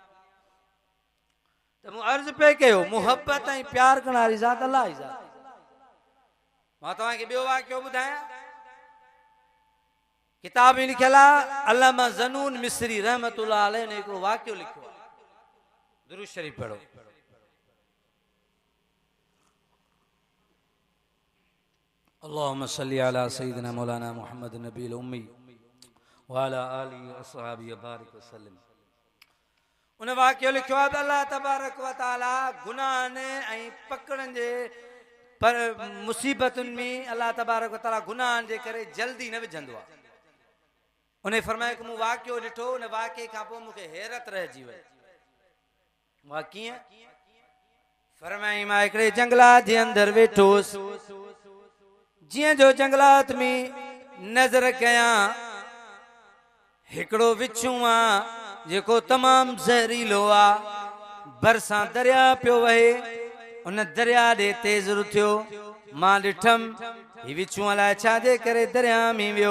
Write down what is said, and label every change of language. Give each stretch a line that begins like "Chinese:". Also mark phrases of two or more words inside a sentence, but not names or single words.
Sindhi: त मूं अर्ज़ु पे कयो मुहबत ऐं प्यार करण वारी ज़ात अल्लाह जी ज़ात। मां तव्हांखे ॿियो वाक़ियो ॿुधायां किताब में लिखियल आहे अल्लामा ज़नून मिस्री
Arabic: رحمة الله عليه
Sindhi: ने हिकिड़ो वाक़ियो लिखियो आहे। दुरूद शरीफ पढ़ो।
Arabic: اللهم صل على سيدنا مولانا محمد النبي الأمي وعلى آله وأصحابه بارك وسلم.
Sindhi: उन वाक़ियो लिखियो आहे त
Arabic: الله تبارك وتعالى
Sindhi: गुनाहनि ऐं पकड़नि जे पर मुसीबतुनि में
Arabic: الله تبارك وتعالى
Sindhi: गुनाहनि जे करे जल्दी न विझंदो आहे। उन फरमाए कि मूं वाक़ियो ॾिठो उन वाक़िए खां पोइ मूंखे हैरत रहिजी वई। मां कीअं फरमाई मां हिकिड़े जंगलात जे अंदरि वेठोसि जीअं जो जंगलात में नज़र कयां हिकिड़ो विछूं आहे जेको तमामु ज़हरीलो आहे बरसां दरिया पियो वहे उन दरिया ॾे तेज़ रुथियो मां ॾिठमि ही विछूं अलाए छाजे करे दरिया में वियो।